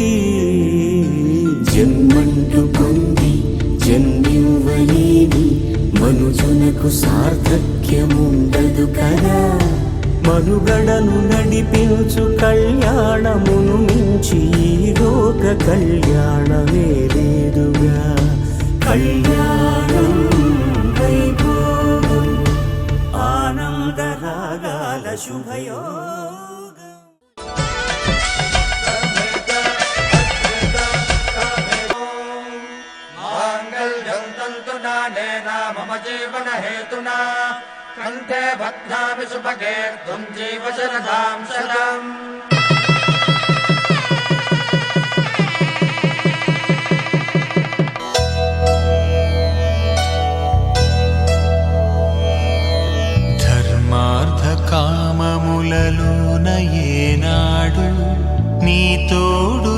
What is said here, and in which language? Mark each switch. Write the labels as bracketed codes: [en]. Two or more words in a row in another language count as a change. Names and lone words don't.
[te] జన్మంటూ పొంది జన్మివ్వలేని మనుజునకు సార్థక్యముండదు కదా మనుగడను నడిపించు కళ్యాణమును మించి ఈ లోక కళ్యాణమే లేదుగా కళ్యాణం వైభోగం ఆనంద రాగాల శుభయోగం [sa] मम जीवन हेतुना कंठे बध्नामि सुभगे त्वं जीव शरदां शतम् [te] ధర్మార్థ కామములలోన ఏనాడు నీ తోడు